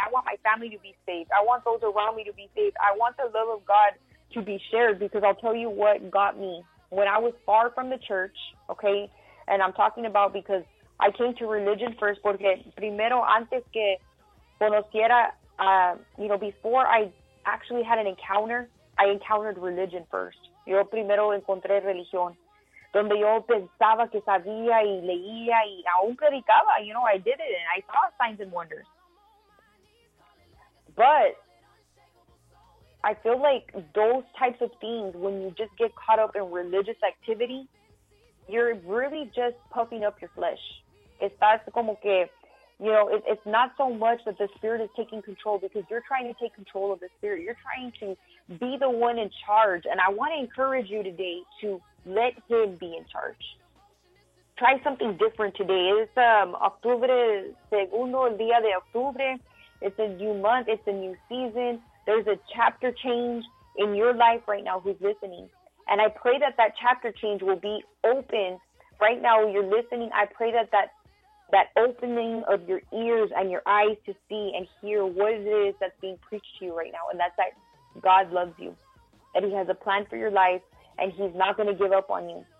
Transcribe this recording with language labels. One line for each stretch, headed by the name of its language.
English: I want my family to be saved. I want those around me to be saved. I want the love of God to be shared, because I'll tell you what got me. When I was far from the church, okay, and I'm talking about because I came to religion first,
Spanish: porque primero antes que conociera,
English: you know, before I actually had an encounter, I encountered religion first.
Spanish: Yo primero encontré religión, donde yo pensaba que sabía y leía y aún predicaba.
English: You know, I did it, and I saw signs and wonders. But I feel like those types of things, when you just get caught up in religious activity, you're really just puffing up your flesh.
Spanish: Estás como que,
English: you know, it's not so much that the Spirit is taking control, because you're trying to take control of the Spirit. You're trying to be the one in charge. And I want to encourage you today to let Him be in charge. Try something different today.
Spanish: It's octubre, segundo día de octubre.
English: It's a new month. It's a new season. There's a chapter change in your life right now, who's listening. And I pray that that chapter change will be open right now. You're listening. I pray that that opening of your ears and your eyes to see and hear what it is that's being preached to you right now. And that's that God loves you, and He has a plan for your life, and He's not going to give up on you.